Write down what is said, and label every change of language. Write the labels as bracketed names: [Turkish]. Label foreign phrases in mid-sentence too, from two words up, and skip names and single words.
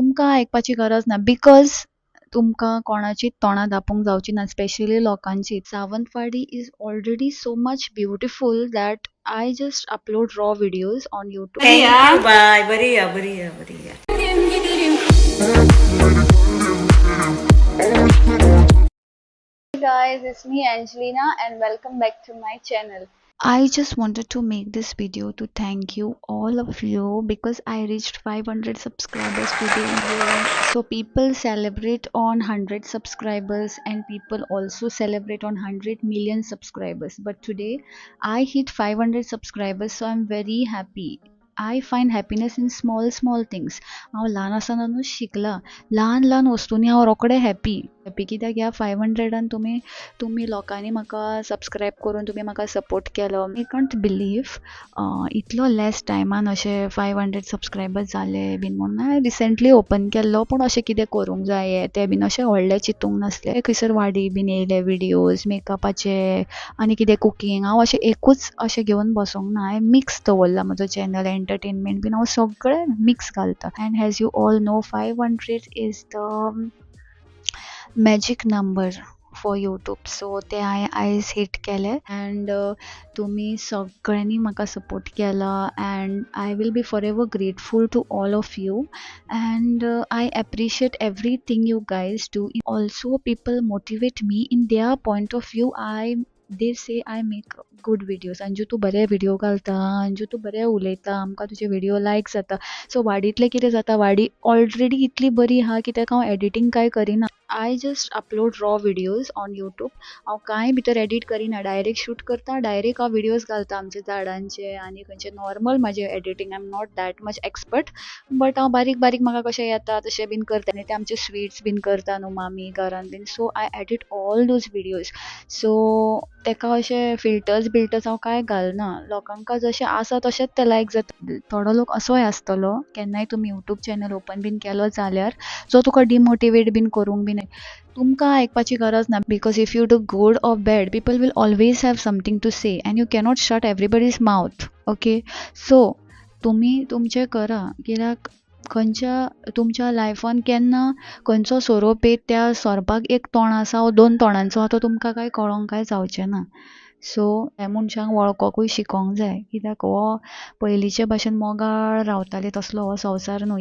[Konkani] तुमकां आयकपाची गरज ना बिकॉज तुमकां कोणाची तोंडां धांपूंक जावची ना स्पेशली लोकांची. [English] Sawantwadi is already so much beautiful that I just upload raw videos on YouTube. Thank you. Bye. Bariya. Hey guys, it's me Angelina and welcome back to my channel. I just wanted to make this video to thank you all of you because I reached 500 subscribers today. So people celebrate on 100 subscribers and people also celebrate on 100 million subscribers. But today I hit 500 subscribers, so I'm very happy. I find happiness in small things. [Konkani] हांव ल्हान आसतनाच शिकला. ल्हान वस्तूंनी हांव रोखडें हॅपी कित्याक ह्या 500 तुमी लोकांनी म्हाका सबस्क्रायब करून तुमी म्हाका सपोर्ट केलो. [English] I can't believe [Konkani] इतलो लेस टायमान अशे 500 सबस्क्रायबर्स जाले बीन म्हणून हांवें [English] recently open [Konkani] केल्लो पूण अशें कितें करूंक जाय तें बीन अशें व्हडलें चिंतूंक नासलें. खंयसर वाडी बीन येयले विडियोज मेकअपाचे आनी कितें कुकींग हांव अशें एकूच अशें घेवन बसूंक ना. हांवें मिक्स दवरला म्हजो चॅनल एंटरटेनमेंट बीन हांव सगळें मिक्स घालता. [English] And as you all know 500 is the magic number for YouTube. सो [Konkani] ते हांवें आयज हिट केले [English] अँड [Konkani] तुमी सगळ्यांनी म्हाका सपोर्ट केला [English] and I will be forever grateful to all of you and I appreciate everything you guys do. Also people motivate me in their point of view. They say I make good videos. [Konkani] अंजू तूं बरे व्हिडिओ घालता, अंजू तूं बरें उलयता, आमकां तुजे व्हिडिओ लायक जाता. सो वाडींतलें कितें जाता, वाडी ऑलरेडी इतली बरी आहा कित्याक हांव एडिटींग कांय करिना. [English] I just upload raw videos on YouTube. [Konkani] हांव कांय भितर एडिट करिना, [English] direct shoot [Konkani] करता, डायरेक्ट हांव व्हिडिओज घालता आमच्या झाडांचे आनी खंयचे नॉर्मल म्हजें एडिटींग. [English] I am not that much expert but [Konkani] हांव बारीक म्हाका कशें येता तशें बीन करता. आनी ते आमचे स्वीट्स बीन करता न्हू मामी घरान बीन. [English] So I edit all those videos. [Konkani] सो तेका अशें फिल्टर्स हांव कांय घालना. लोकांका जशें आसा तशेंच तें लायक जाता. थोडो लोक असोय आसतलो केन्नाय तुमी यूट्यूब चॅनल ओपन बीन केलो जाल्यार जो तुका डिमोटिवेट बीन करूंक बीन तुमकां आयकपाची गरज ना [English] because if you do good or bad people will always have something to say and you cannot shut everybody's mouth. [Konkani] ओके, सो तुमी तुमचें करा कित्याक तुमच्या लायफान केन्ना खंयचो सोरोप येत त्या सोरपाक एक तोंड आसा वो 2 तोंडांचो आहा तो तुमकां कांय कळोंक कांय जावचें ना. सो ह्या मनशांक वळखोकूय शिकोंक जाय कित्याक हो पयलींचे भाशेन मोगाळ रावताले तसलो हो संवसार न्हू.